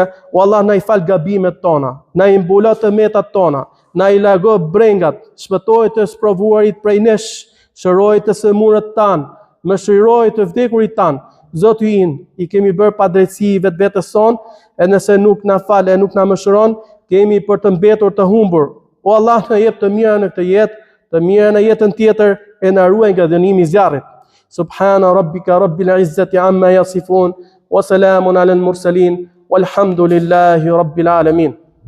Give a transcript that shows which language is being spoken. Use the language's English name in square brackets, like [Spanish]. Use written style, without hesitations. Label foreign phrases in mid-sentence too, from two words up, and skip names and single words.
[Albanian] O Allah, na i fal gabimet tona, na i mbulo të metat tona, na i largo brengat, shpëtoj të sprovuarit prej nesh, shëroj të sëmurët tanë, më shiroj të vdekurit tanë. Zoti in, i kemi bërë pa drejtësi vetës son, e nëse nuk na fal e nuk na mëshiron, kemi për të mbetur të humbur. O Allah, na jep të mira në këtë jetë, të mira në jetën tjetër, e na ruaj nga dënimi i zjarrit. [Arabic] سبحان ربك رب العزة عما يصفون وسلام على المرسلين والحمد لله رب العالمين.